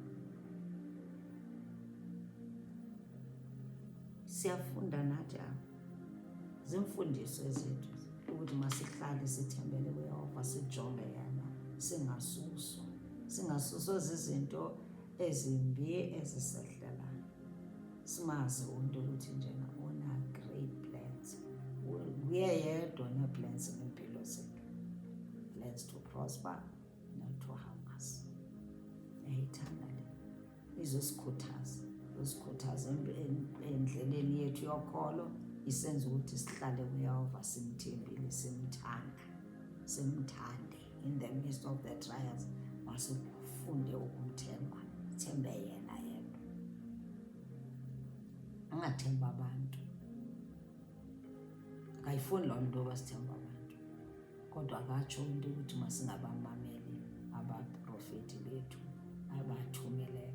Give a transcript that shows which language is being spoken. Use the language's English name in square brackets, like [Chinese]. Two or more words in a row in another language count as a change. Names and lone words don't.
[Xhosa] Siyafunda nathi apha. Zimfundiso zethu ukuthi masihlale sithembele kuYehova, sijonge yena, singasuswa. Singasuswa zizinto ezimbi ezisehlelayo. Simazi umntu ukuthi njena una- [English] great plans. [Xhosa] Nguye yedwa one-plans ngempilo zethu. [English] Plans to prosper, not to harm us. [Xhosa] uyayithanda le, izosikhuthaza endleleni yethu yokholo, isenza ukuthi sihlale kuyehova, simthembile, simthande. [English] In the midst of the trials, [Xhosa] masifunde ukumthemba, thembe yena yedwa, ungathemba abantu. Akayifuni loo nto basithemba abantu, kodwa akatsho into ukuthi masingabamameli abaprofeti bethu abathumeleyo.